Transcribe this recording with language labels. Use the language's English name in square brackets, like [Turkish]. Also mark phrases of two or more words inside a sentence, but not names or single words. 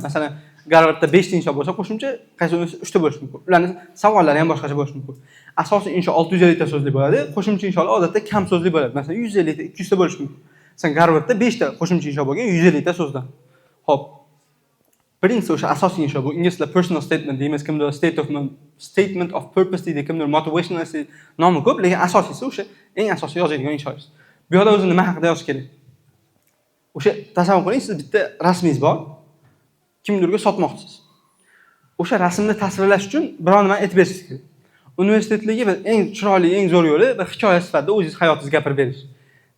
[Uzbek] Masalan, Garvardda 5 ta insho bo'lsa, qo'shimcha qaysi universitet 3 ta bo'lishi mumkin. Ularning savollari ham boshqacha bo'lishi mumkin. Asosiy insho 650 ta so'zli bo'ladi, qo'shimcha insholar odatda kam so'zli bo'ladi. Masalan, 150 ta, 200 ta bo'lishi mumkin. Masalan, Garvardda 5 ta qo'shimcha insho bo'lgan, 150 ta so'zdan. Xo'p. Birinchisi o'sha asosiy insho bu inglizda [English] personal statement [Uzbek] deymiz, kimdir [English] statement of purpose [Uzbek] deydi, kimdir motivational nomi ko'p, lekin asosiysi o'sha eng asosiy yozadigan inshoingiz. Bu yerda o'zi nima haqida yozish kerak? O'sha tasavvur qiling, siz bitta rasmingiz bor, kimdirga sotmoqchisiz. O'sha rasmni tasvirlash uchun biror nima aytib berishingiz kerak. Universitetdagi eng chiroyli, eng zo'r yo'li bir hikoya sifatida o'zingiz hayotingizni gapirib berish.